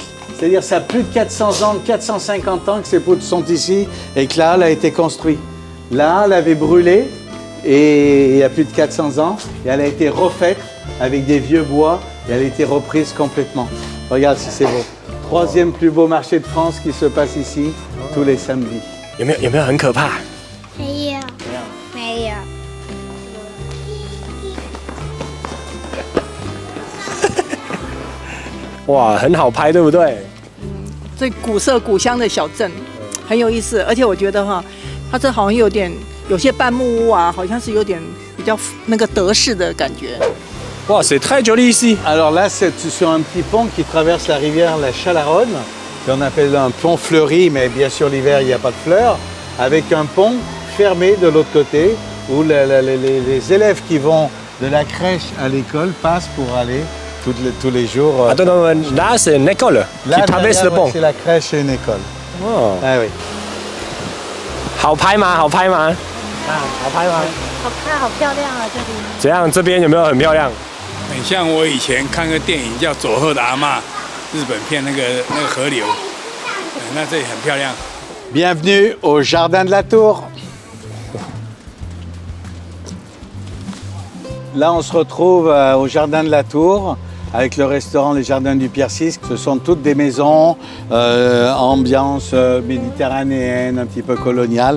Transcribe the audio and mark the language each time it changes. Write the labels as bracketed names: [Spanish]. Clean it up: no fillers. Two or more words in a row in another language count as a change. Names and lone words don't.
[French] C'est-à-dire ça a plus de 400 ans, 450 ans que ces poutres sont ici et que la halle a été construite. La halle avait brûlé et il y a plus de 400 ans et elle a été refaite avec des vieux bois et elle a été reprise complètement. Regarde si c'est beau. Troisième plus beau marché de France qui se passe ici tous les samedis. [Chinese] 有没有很可怕？没有，没有。哇，很好拍，对不对？这古色古香的小镇，很有意思。而且我觉得哈，它这好像有些半木屋啊，好像是有点比较那个德式的感觉。 [French] 哇，c'est très joli ici. Alors là, c'est sur un petit pont qui traverse la rivière la Chalaronne, qu'on appelle un pont fleuri, mais bien sûr l'hiver il n'y a pas de fleurs, avec un pont fermé de l'autre côté, où les élèves qui vont de la crèche à l'école passent pour aller tous les jours. Attends, là c'est une école qui traverse le pont. C'est la crèche et une école. Oh. Ah oui. [Chinese] 好拍吗？好拍吗？啊，好拍吗？好看，好漂亮啊！这里怎样？这边有没有很漂亮？很像我以前看个电影叫《佐贺的阿嬷》，日本片那个河流，那这里很漂亮。 [French] Bienvenue au Jardin de la Tour. Là, on se retrouve au Jardin de la Tour avec le restaurant Les Jardins du Pierre VI. Ce sont toutes des maisons, ambiance méditerranéenne, un petit peu coloniale.